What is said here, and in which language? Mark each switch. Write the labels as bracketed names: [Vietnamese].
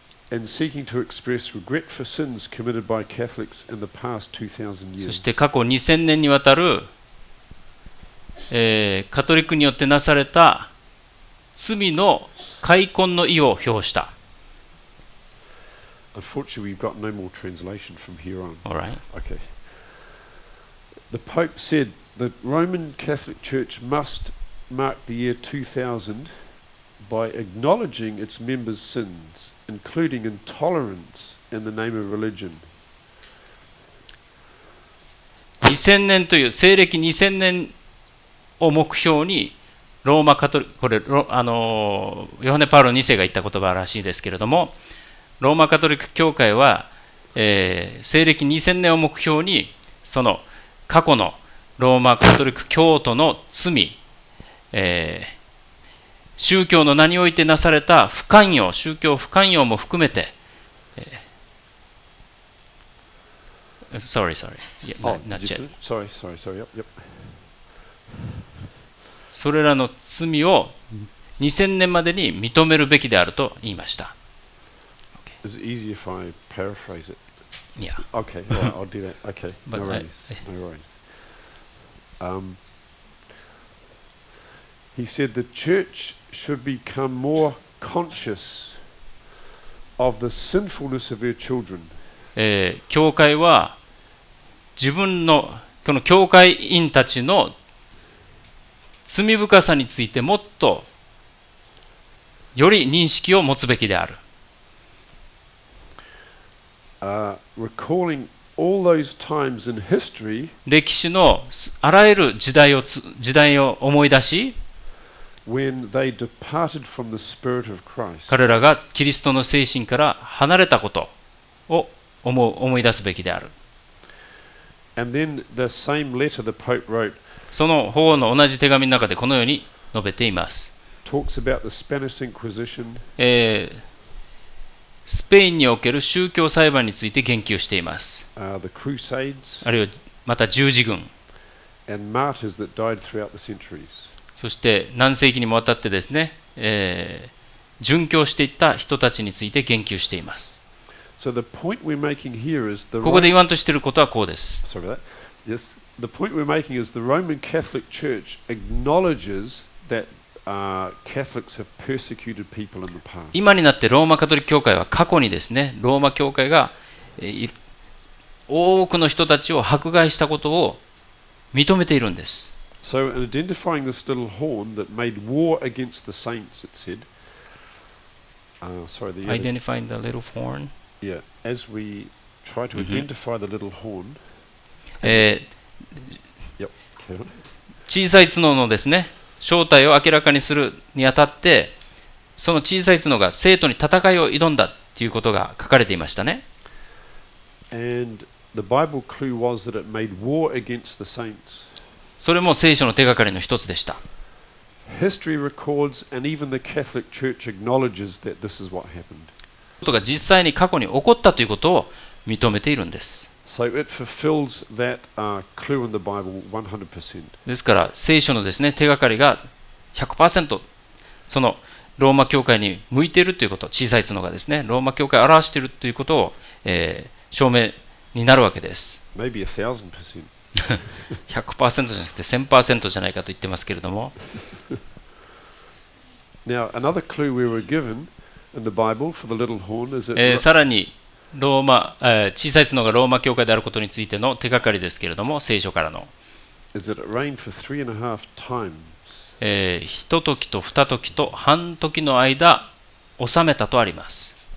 [English] and seeking to express regret for sins committed by Catholics in the past 2000 years. [Japanese] そして過去2000年にわたる、カトリックによってなされた罪の悔恨の意を表した。 [English] Unfortunately, we've got no more translation from here on. All right. Okay. The Pope said the Roman Catholic Church must mark the year 2000 by acknowledging its members' sins, including intolerance in the name of religion. [Japanese] 2000年という西暦2000年を目標にローマカトリック、これヨハネ・パウロ2世が言った言葉らしいですけれども、ローマカトリック教会は、西暦2000年を目標にその過去のローマカトリック教徒の罪、宗教の名においてなされた不寛容、宗教不寛容も含めて、 [English] sorry. Yeah, not yet. Sorry. Yep. [Japanese] それらの罪を2000年までに認めるべきであると言いました。 [English] Is it easy if I paraphrase it? Yeah. Okay, right, I'll do that. Okay, But no worries. He said the church should become more conscious of the sinfulness of her children. [Japanese] 教会は自分のこの教会員たちの罪深さについてもっとより認識を持つべきである。 [English] Recalling all those times in history [Japanese] 歴史のあらゆる時代を思い出し、 [English] when they departed from the Spirit of Christ. [Japanese] 彼らがキリストの精神から離れたことを思い出すべきである。 [English] And then the same letter the Pope wrote [Japanese] その法の同じ手紙の中でこのように述べています。 [English] talks about the Spanish Inquisition. [Japanese] スペインにおける宗教裁判について言及しています。 [English] The Crusades. [Japanese] あるいはまた十字軍。 [English] And martyrs that died throughout the centuries. [Japanese] そして何世紀にもわたってですね、殉教していった人たちについて言及しています。 [English] So the point we're making here is the [Japanese] ここで言わんとしていることはこうです。 [English] Sorry about that. Yes, the point we're making is the Roman Catholic Church acknowledges that Catholics have persecuted people in the past. [Japanese] 今になってローマカトリック教会は過去にですね、ローマ教会が多くの人たちを迫害したことを認めているんです。 [English] So in identifying this little horn that made war against the saints, it said, Identifying the little horn. Yeah, as we try to identify the little horn. Yep. carry on. [Japanese] 小さい角のですね、正体を明らかにするにあたって、その小さい角が生徒に戦いを挑んだということが書かれていましたね。 [English] And the Bible clue was that it made war against the saints. [Japanese] それも聖書の手がかりの一つでした。 [English] History records and even the Catholic Church acknowledges that this is what happened. [Japanese] ことが実際に過去に起こったということを認めているんです。 [English] So it fulfills that clue in the Bible 100%. [Japanese] ですから聖書のですね、手がかりが 100% そのローマ教会に向いているということ、小さい角がですね、ローマ教会を表しているということを、証明になるわけです。 [English] Maybe 1,000%. [Japanese] 100% じゃなくて 1000% じゃないかと言ってますけれども。 [English] Now, another clue we were given in the Bible for the little horn is that [Japanese] さらに小さい角がローマ教会であることについての手がかりですけれども、聖書からの。 [English] is that it rained for 3.5 times. [Japanese] 一時と二時と半時の間収めたとあります。